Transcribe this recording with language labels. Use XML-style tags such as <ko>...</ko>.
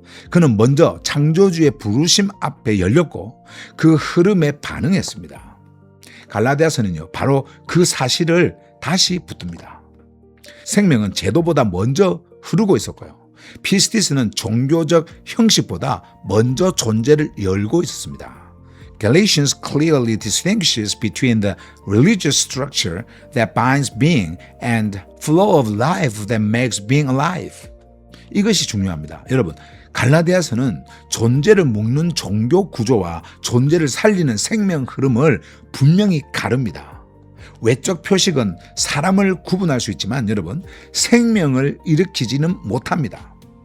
<ko>그는 먼저 창조주의 부르심 앞에 열렸고 그 흐름에 반응했습니다. 갈라디아서는요, 바로 그 사실을 다시 붙듭니다. 생명은 제도보다 먼저 흐르고 있었고요. 피스티스는 종교적 형식보다 먼저 존재를 열고 있었습니다.</ko> <en>Galatians clearly distinguishes between the religious structure that binds being and flow of life that makes being alive.</en> <ko>이것이 중요합니다. 여러분, 갈라디아서는 존재를 묶는 종교 구조와 존재를 살리는 생명 흐름을 분명히 가릅니다. 외적 표식은 사람을 구분할 수 있지만 여러분, 생명을 일으키지는 못합니다.</ko>